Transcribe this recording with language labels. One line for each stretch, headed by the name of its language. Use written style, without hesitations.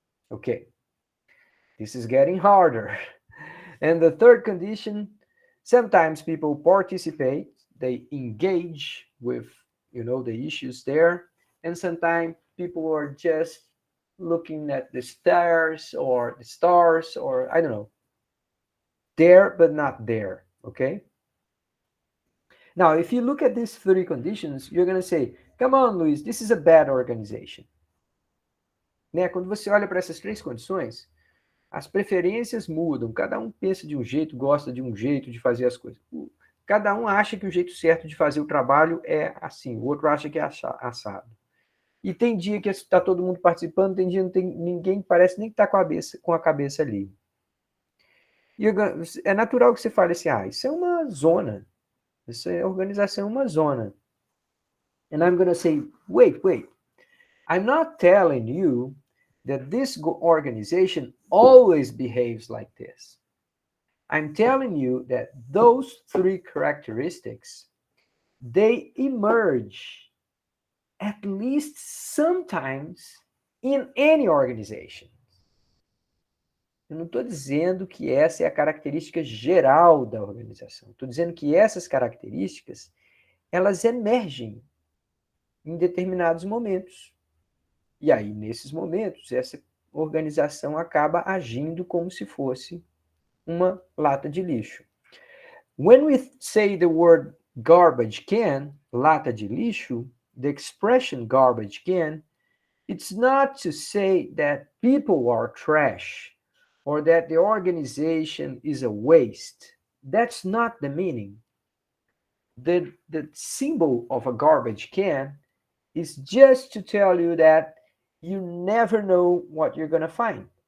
English: Okay, this is getting harder. And the third condition, sometimes people participate, they engage with, the issues there, and sometimes people are just looking at the stars or I don't know, there but not there, okay? Now, if you look at these three conditions, you're going to say, come on, Luis, this is a bad organization.
Portuguese: Né? Quando você olha para essas três condições, as preferências mudam, cada um pensa de um jeito, gosta de um jeito de fazer as coisas. Cada um acha que o jeito certo de fazer o trabalho é assim, o outro acha que é assado. E tem dia que está todo mundo participando, tem dia que não tem ninguém, parece nem que está com a cabeça ali. E é natural que você fale assim, isso é uma zona, isso é organização, é uma zona.
English: And I'm going to say, wait, I'm not telling you that this organization always behaves like this. I'm telling you that those three characteristics, they emerge at least sometimes in any organization.
Portuguese: Eu não estou dizendo que essa é a característica geral da organização. Estou dizendo que essas características, elas emergem em determinados momentos. E aí, nesses momentos, essa organização acaba agindo como se fosse uma lata de lixo.
English: When we say the word garbage can, lata de lixo, the expression garbage can, it's not to say that people are trash or that the organization is a waste. That's not the meaning. The symbol of a garbage can is just to tell you that you never know what you're going to find.